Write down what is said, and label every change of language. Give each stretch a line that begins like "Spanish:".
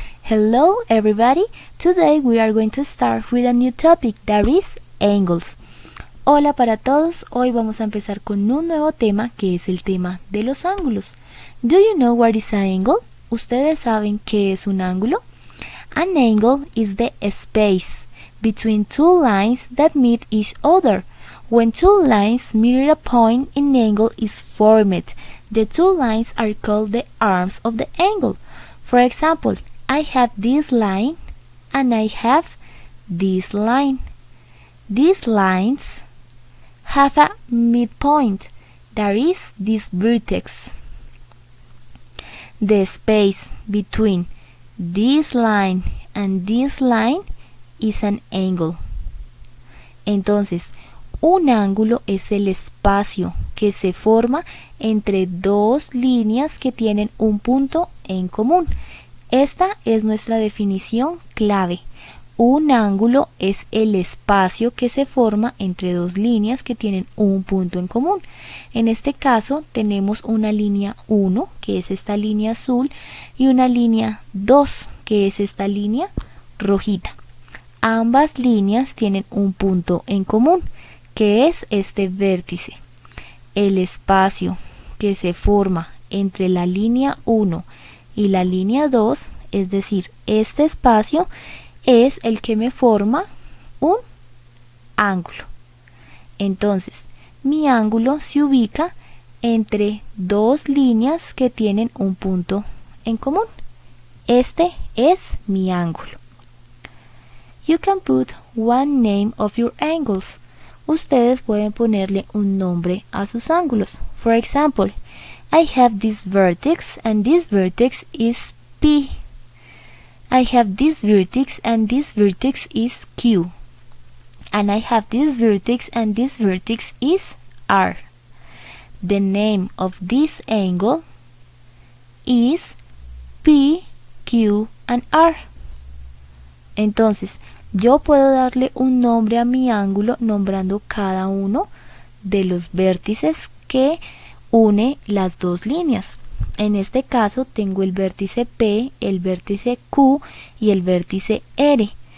English: Hello everybody, today we are going to start with a new topic that is angles.
Spanish: Hola para todos, hoy vamos a empezar con un nuevo tema que es el tema de los ángulos.
English: Do you know what is an angle?
Spanish: ¿Ustedes saben qué es un ángulo?
English: An angle is the space between two lines that meet each other. When two lines mirror a point, an angle is formed. The two lines are called the arms of the angle. For example, I have this line and I have this line. These lines have a midpoint, that is this vertex. The space between this line and this line is an angle.
Spanish: Entonces, un ángulo es el espacio que se forma entre dos líneas que tienen un punto en común. Esta es nuestra definición clave. Un ángulo es el espacio que se forma entre dos líneas que tienen un punto en común. En este caso tenemos una línea 1, que es esta línea azul, y una línea 2, que es esta línea rojita. Ambas líneas tienen un punto en común, que es este vértice. El espacio que se forma entre la línea 1 y la línea 2, es decir, este espacio es el que me forma un ángulo. Entonces, mi ángulo se ubica entre dos líneas que tienen un punto en común. Este es mi ángulo.
English: You can put one name of your angles.
Spanish: Ustedes pueden ponerle un nombre a sus ángulos.
English: For example, I have this vertex and this vertex is P. I have this vertex and this vertex is Q. And I have this vertex and this vertex is R. The name of this angle is P, Q, and R.
Spanish: Entonces, yo puedo darle un nombre a mi ángulo nombrando cada uno de los vértices que une las dos líneas. En este caso tengo el vértice P, el vértice Q y el vértice R.